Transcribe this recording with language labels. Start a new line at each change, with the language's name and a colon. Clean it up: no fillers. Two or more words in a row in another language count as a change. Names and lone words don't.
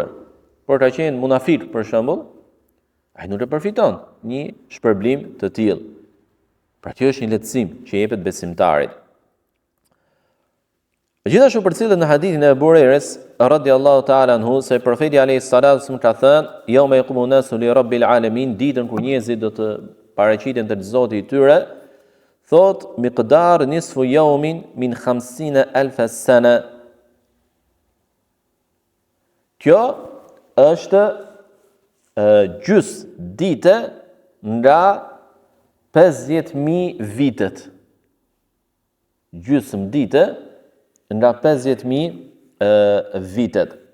Albanian: Por ka qenë munafik për shembull, ai nuk e përfiton një shpërblim të tillë. Pra kjo është një lehtësim që jepet besimtarit. Gjithashtu përcillet në hadithin e Abu Hurairës
Arabic: رضي الله تعالى عنه
Albanian: se profeti
Arabic: عليه الصلاة والسلام
Albanian: ka thënë,
Arabic: "يوم يقوم الناس لرب العالمين",
Albanian: ditën kur njerëzit do të paraqiten te Zoti i tyre, thot
Arabic: مقدار نصف يوم من 50,000 سنة.
Albanian: Kjo është gjys dite nga 50,000 vitet. Gjysmë dite nga 50,000 vitet.